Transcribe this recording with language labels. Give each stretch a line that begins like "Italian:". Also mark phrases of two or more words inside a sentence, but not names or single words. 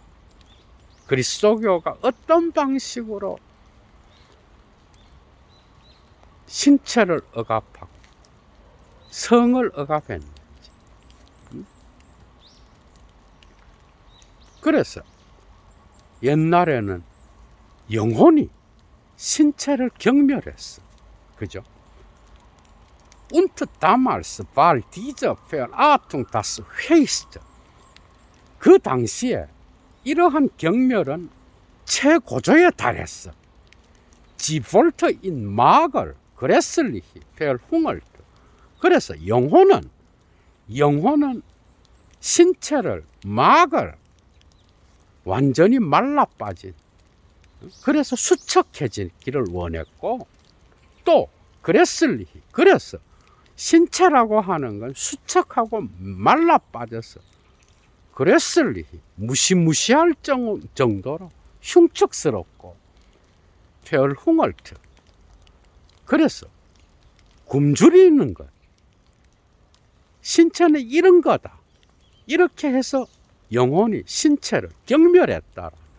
Korean: 그리스도교가 어떤 방식으로 신체를 억압하고 성을 억압했는지. 그래서 옛날에는 영혼이 신체를 경멸했어. 그죠?
German: Und damals war diese Verachtung das höchste.
Korean: 그 당시에 이러한 경멸은 최고조에 달했어.
German: Sie wollte ihn mager, grässlich, verhungert.
Korean: 그래서 영혼은 신체를 mager, 완전히 말라 빠진, 그래서 수척해지기를 원했고, 또 grässlich, 그래서 신체라고 하는 건 수척하고 말라 빠져서 grässlich, 무시무시할 정도로 흉측스럽고 verhungert, 그래서 굶주리 있는 것, 신체는 이런 거다, 이렇게 해서 영혼이 신체를 경멸했다.